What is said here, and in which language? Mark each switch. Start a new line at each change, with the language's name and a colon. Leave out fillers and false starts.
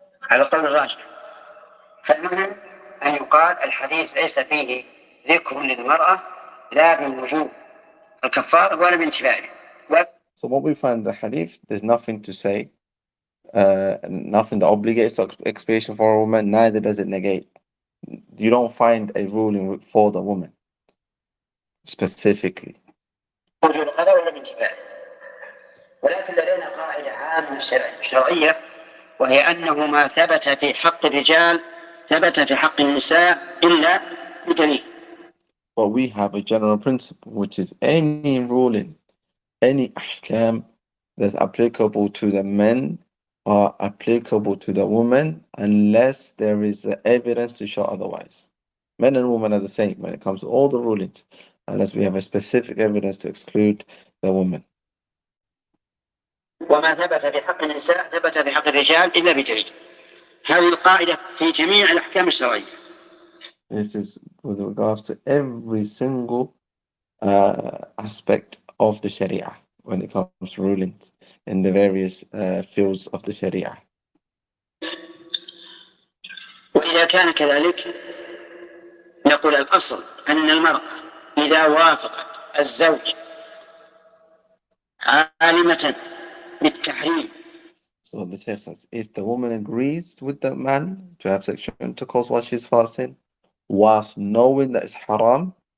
Arabic: على القول الراجح، فالمهم أن يقال الحديث ليس فيه ذكر للمرأة لا بالوجوب الكفارة ولا بانتفاعه.
English: So what we find in the hadith, there's nothing to say, nothing that obligates expiation for a woman, neither does it negate. You don't find a ruling for the woman specifically.
Arabic: وجوب هذا ولا بانتفاعه، ولكن لدينا قاعدة عامة شرعية، وهي أنه ما ثبت في حق الرجال ثبت في حق النساء إلا بدليل.
English: But we have a general principle, which is any ruling, any ahkam that's applicable to the men are applicable to the woman unless there is evidence to show otherwise. Men and women are the same when it comes to all the rulings, unless we have a specific evidence to exclude the woman.
Arabic: وما ثبت في حق النساء ثبت في حق الرجال إلا بدليل. هذه القاعدة في جميع الأحكام الشرعية.
English: This is with regards to every single aspect of the Sharia when it comes to rulings in the various fields of the Sharia.
Arabic: وإذا كان كذلك نقول الأصل أن المرأة إذا وافقت الزوج عالمة بالتحريم.
English: So the Shaykh says, if the woman agrees with the man to have sexual intercourse while she's fasting, whilst knowing that it's haram,